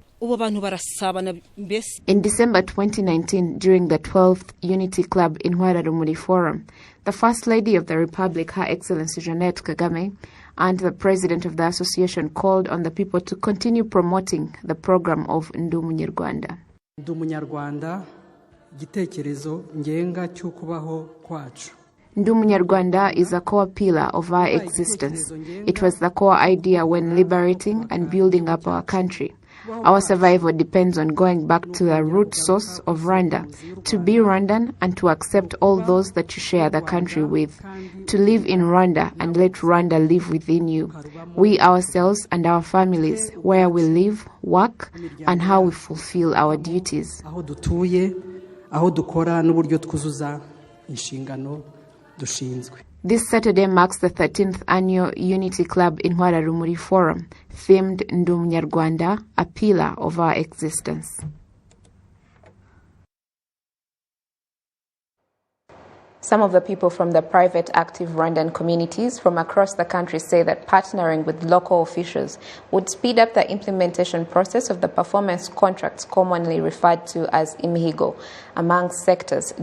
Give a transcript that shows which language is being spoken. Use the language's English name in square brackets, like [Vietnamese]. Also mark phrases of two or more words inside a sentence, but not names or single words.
[English] In December 2019, during the 12th Unity Club in Intwara Rumuri Forum, the First Lady of the Republic, Her Excellency Jeanette Kagame, and the President of the Association called on the people to continue promoting the program of Ndi Umunyarwanda. [Kinyarwanda] Ndi Umunyarwanda, igitekerezo ngenga cy'ukubaho kwacu. [English] Ndi Umunyarwanda is a core pillar of our existence. It was the core idea when liberating and building up our country. Our survival depends on going back to the root source of Rwanda, to be Rwandan and to accept all those that you share the country with, to live in Rwanda and let Rwanda live within you, we ourselves and our families, where we live, work, and how we fulfill our duties. [Kinyarwanda] Aho dutuye, aho dukora n'uburyo twuzuza inshingano dushinzwe. [English] This Saturday marks the 13th annual Unity Club in Intwara Rumuri Forum, themed Ndi Umunyarwanda, a pillar of our existence. Some of the people from the private active Rwandan communities from across the country say that partnering with local officials would speed up the implementation process of the performance contracts commonly referred to as Imihigo among sectors.